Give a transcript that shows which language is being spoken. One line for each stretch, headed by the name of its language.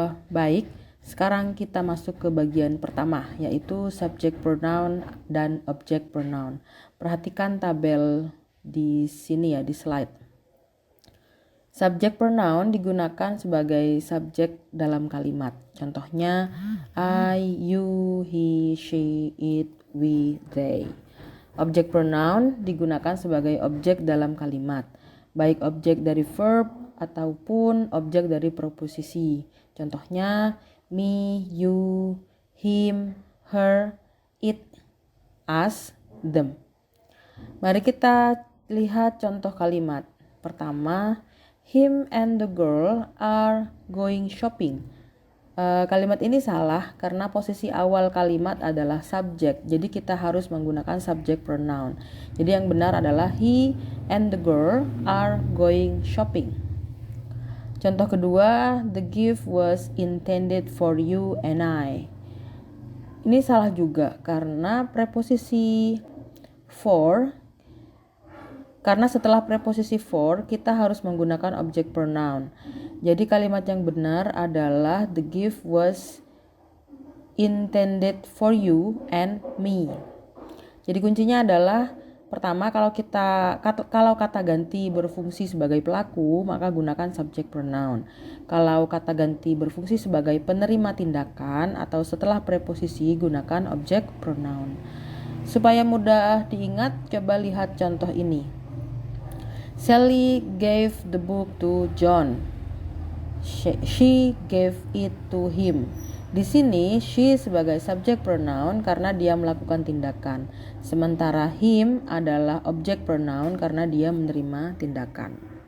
Indonesian: Baik, sekarang kita masuk ke bagian pertama, yaitu subject pronoun dan object pronoun. Perhatikan tabel di sini ya, di slide. Subject pronoun digunakan sebagai subjek dalam kalimat. Contohnya,
English: I, you, he, she, it, we, they.
Indonesian: Object pronoun digunakan sebagai objek dalam kalimat, baik objek dari verb ataupun objek dari preposisi. Contohnya,
English: me, you, him, her, it, us, them.
Indonesian: Mari kita lihat contoh kalimat. Pertama,
English: him and the girl are going shopping.
Indonesian: Kalimat ini salah karena posisi awal kalimat adalah subjek. Jadi kita harus menggunakan subject pronoun. Jadi yang benar adalah
English: he and the girl are going shopping.
Indonesian: Contoh kedua,
English: the gift was intended for you and I.
Indonesian: Ini salah juga karena preposisi for. Karena setelah preposisi for, kita harus menggunakan object pronoun. Jadi kalimat yang benar adalah
English: the gift was intended for you and me.
Indonesian: Jadi kuncinya adalah pertama, kalau kata ganti berfungsi sebagai pelaku, maka gunakan subject pronoun. Kalau kata ganti berfungsi sebagai penerima tindakan atau setelah preposisi, gunakan object pronoun. Supaya mudah diingat, coba lihat contoh ini.
English: Sally gave the book to John. She gave it to him.
Indonesian: Di sini she sebagai subject pronoun karena dia melakukan tindakan, sementara him adalah object pronoun karena dia menerima tindakan.